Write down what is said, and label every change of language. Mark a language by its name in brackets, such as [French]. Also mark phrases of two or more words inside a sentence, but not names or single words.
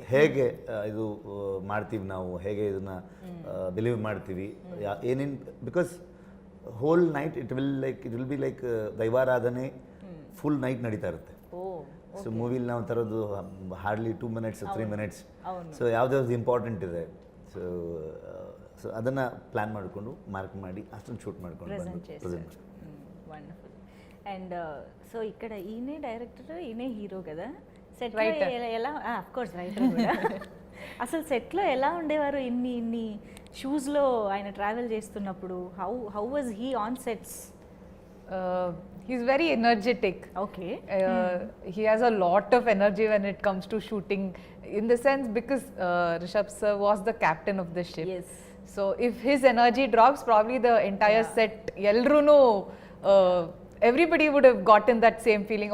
[Kannada] ಹೇಗೆ ಇದು ಮಾಡ್ತೀವಿ ನಾವು, ಹೇಗೆ ಇದನ್ನ ಬಿಲೀವ್ ಮಾಡ್ತೀವಿ, ಏನೇನು, [English] because whole night it will be like [Kannada] ದೈವಾರಾಧನೆ ಫುಲ್ ನೈಟ್ ನಡೀತಾ ಇರುತ್ತೆ. ಸೊ ಮೂವಿಲಿ ನಾವು ತರೋದು [English] hardly 2 minutes 3 minutes. [Kannada] ಸೊ ಯಾವ್ದಾವ್ದು ಇಂಪಾರ್ಟೆಂಟ್ ಇದೆ, ಸೊ ಅದನ್ನು ಪ್ಲ್ಯಾನ್ ಮಾಡಿಕೊಂಡು ಮಾರ್ಕ್ ಮಾಡಿ ಅಷ್ಟೊಂದು ಶೂಟ್ ಮಾಡ್ಕೊಂಡು ಪ್ರೆಸೆಂಟ್. [Telugu] వండర్ఫుల్. [English] And so [Telugu] ఇక్కడ ఈయనే డైరెక్టర్, ఈయనే హీరో కదా. సెట్ ఎలా? [English] Of course [Telugu] రైటర్ కూడా. అసలు సెట్లో ఎలా ఉండేవారు ఇన్ని షూస్లో ఆయన ట్రావెల్ చేస్తున్నప్పుడు? [English] How was he on sets? He's very energetic. Okay. He has a lot of energy when it comes to shooting, in the sense because Rishab sir was the captain of the ship. Yes. So if his energy drops, probably the entire set, Elruno, everybody would have gotten that same feeling.